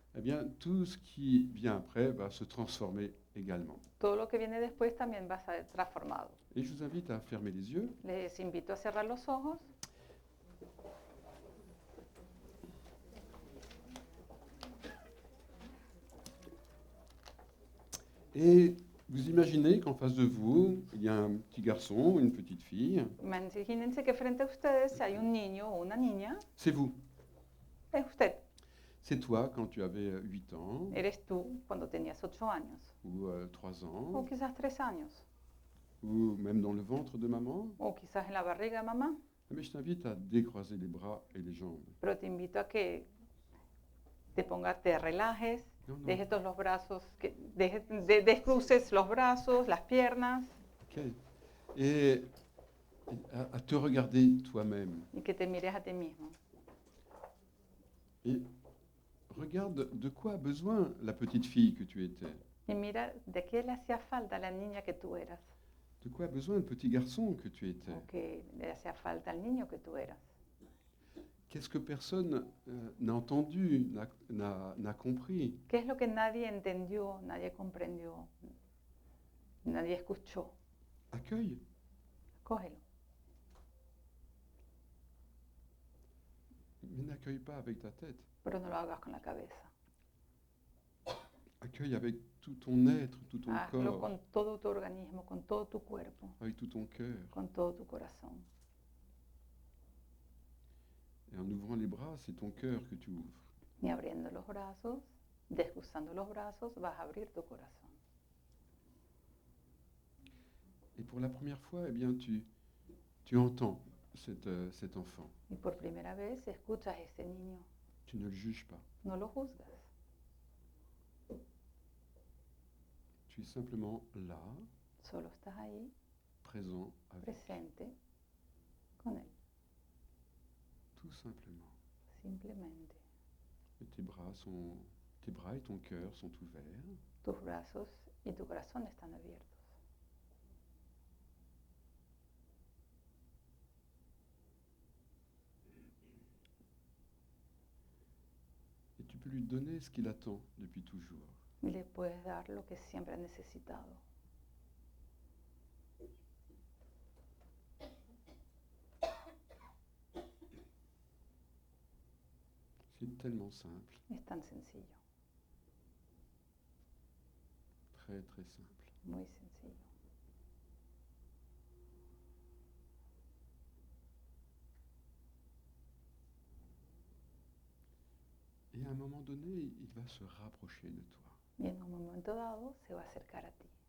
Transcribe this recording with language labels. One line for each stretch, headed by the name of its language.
French: eh bien, tout ce qui vient après va se transformer également.
Spanish: todo lo que viene después también va a ser transformado.
French: Et je vous invite à fermer les yeux.
Spanish: Les invito a cerrar los ojos.
French: Et vous imaginez qu'en face de vous, il y a un petit garçon ou une petite fille.
Spanish: Imagínense que frente a ustedes hay un niño o una niña.
French: C'est vous.
Spanish: Es usted.
French: C'est toi quand tu avais 8 ans
Spanish: Eres tú cuando tenías 8 años.
French: ou 3
Spanish: O
French: ans
Spanish: quizás 3 años.
French: ou même dans le ventre de maman.
Spanish: O quizás en la barriga de mamá.
French: Mais je t'invite à décroiser les bras et les jambes.
Spanish: Pero te invito a que te relajes,
French: Non, non.
Spanish: dejes todos los brazos, descruces los brazos, las piernas Ok.
French: Et à te regarder toi-même.
Spanish: y que te mires a ti mismo.
French: Et regarde de quoi a besoin la petite fille que tu étais.
Spanish: Y mira de qué le hacía falta a la niña que tú eras,
French: De quoi a besoin le petit garçon que tu étais.
Spanish: o que le hacía falta al niño que tú eras.
French: Qu'est-ce que personne n'a entendu, n'a compris?
Spanish: ¿Qué es lo que nadie entendió, nadie comprendió, nadie escuchó?
French: Accueille.
Spanish: Cógelo.
French: Mais n'accueille pas avec ta tête.
Spanish: Pero no lo hagas con la cabeza.
French: Accueille avec tout ton être, tout ton
Spanish: Hazlo
French: corps,
Spanish: con todo tu organismo, con todo tu cuerpo,
French: avec tout ton cœur.
Spanish: con todo tu corazón.
French: Et en ouvrant les bras, c'est ton cœur que tu ouvres.
Spanish: Y abriendo los brazos, descruzando los brazos, vas a abrir tu corazón.
French: Et pour la première fois, eh bien, tu entends cet enfant.
Spanish: Y por primera vez escuchas a ese niño.
French: Tu ne le juges pas.
Spanish: No lo juzgas.
French: Tu es simplement là,
Spanish: Solo estás ahí,
French: présent avec.
Spanish: presente, con él.
French: Tout simplement.
Spanish: Simplemente.
French: Et tes bras et ton cœur sont ouverts.
Spanish: Tus brazos y tu corazón están abiertos.
French: Et tu peux lui donner ce qu'il attend depuis toujours.
Spanish: Y le puedes dar lo que siempre ha necesitado.
French: C'est tellement simple,
Spanish: Es tan sencillo,
French: très très simple.
Spanish: muy sencillo.
French: Et à un moment donné, il va se rapprocher de toi.
Spanish: Y en un momento dado se va a acercar a ti.